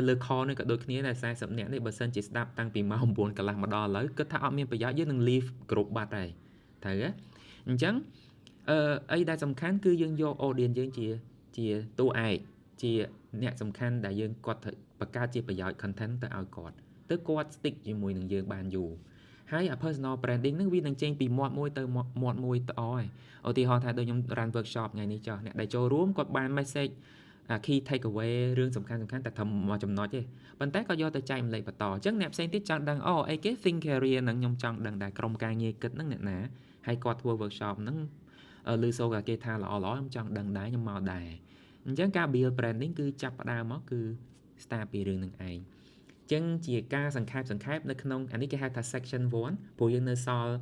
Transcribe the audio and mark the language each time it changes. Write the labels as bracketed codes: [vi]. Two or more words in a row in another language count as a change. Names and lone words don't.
[km] លើ call នេះក៏ដូចគ្នាដែរ40នាក់នេះបើសិនជាស្ដាប់តាំងពីម៉ោង 9 កន្លះមកដល់ឥឡូវគិតថាអត់មានប្រយោជន៍យើងនឹង [en] leave group [km] បាត់ហើយត្រូវទេអញ្ចឹងអីដែលសំខាន់គឺយើងយក audience យើងជាតួឯកជាអ្នកសំខាន់ដែលយើងគាត់បង្កើតជាប្រយោជន៍ content ទៅឲ្យគាត់ទៅគាត់ stick ជាមួយនឹងយើងបានយូរហើយ [en] personal branding [km] ហ្នឹងវានឹងចេញពីមាត់មួយទៅមា ត់មួយទៅអស់ហើយឧទាហរណ៍ថាដូចខ្ញុំ [en] run workshop [km] ថ្ងៃនេះចុះអ្នកដែលចូលរួមគាត់បាន [en] message key take away [km] រឿងសំខាន់តែត្រឹមមួយចំណុចទេប៉ុន្តែក៏យកទៅចែកម្លែកបន្តអញ្ចឹងអ្នកផ្សេងទៀតចង់ដឹងអីគេ [en] think career [km] ហ្នឹងខ្ញុំចង់ដឹងដែរក្រុមការងារគិតហ្នឹងអ្នកណាហើយ គាត់ធ្វើ workshop ហ្នឹងឬសូគេថាល្អខ្ញុំចង់ដឹងដែរខ្ញុំមកដែរអញ្ចឹងការ [en] build branding [km] គឺចាប់ផ្ដើមមកគឺ start ពីរឿងហ្នឹងឯងចឹងជាការសង្ខេបនៅក្នុងអានេះគេហៅថា section 1ព្រោះយើងនៅសល់